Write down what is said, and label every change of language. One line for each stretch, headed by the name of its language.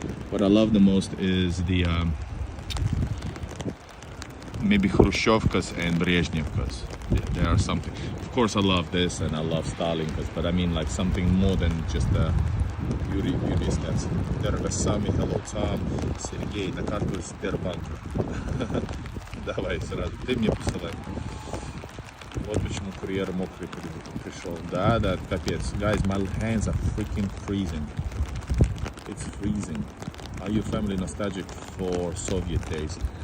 English: What I love the most is the maybe Khrushchevkas and Brezhnevkas. There are something. Of course, I love this and I love Stalinkas, but I mean like something more than just a Yuri stats.
Russian: Terve Sami, hello Tom, Sergei, на карту Сбербанк. Давай сразу. Ты мне посылай. Вот почему курьер мокрый пришел. Да, капец.
English: Guys, my hands are freaking freezing. It's freezing. Are you family nostalgic for Soviet days?